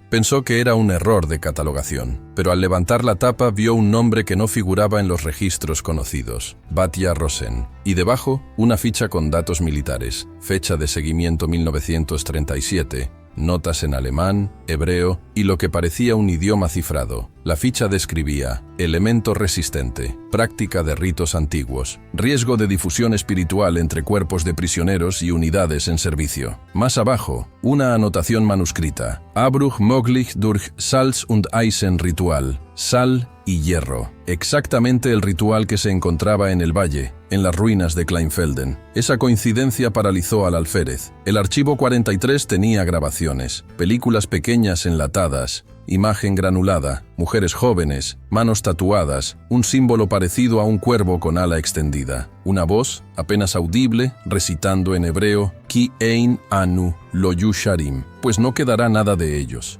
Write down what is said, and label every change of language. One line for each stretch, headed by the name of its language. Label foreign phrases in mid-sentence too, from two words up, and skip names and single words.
Spanish: Pensó que era un error de catalogación, pero al levantar la tapa vio un nombre que no figuraba en los registros conocidos, Batya Rosen, y debajo una ficha con datos militares, fecha de seguimiento 1937, notas en alemán, hebreo y lo que parecía un idioma cifrado. La ficha describía: elemento resistente, práctica de ritos antiguos, riesgo de difusión espiritual entre cuerpos de prisioneros y unidades en servicio. Más abajo, una anotación manuscrita:
German: Abbruch möglich durch Salz und Eisen Ritual,
Spanish: sal y hierro. Exactamente el ritual que se encontraba en el valle, en las ruinas de Kleinfelden. Esa coincidencia paralizó al alférez. El archivo 43 tenía grabaciones, películas pequeñas enlatadas, imagen granulada, mujeres jóvenes, manos tatuadas, un símbolo parecido a un cuervo con ala extendida, una voz, apenas audible, recitando en hebreo,
Hebrew: כי אין אנו לא ישרים,
Spanish: pues no quedará nada de ellos.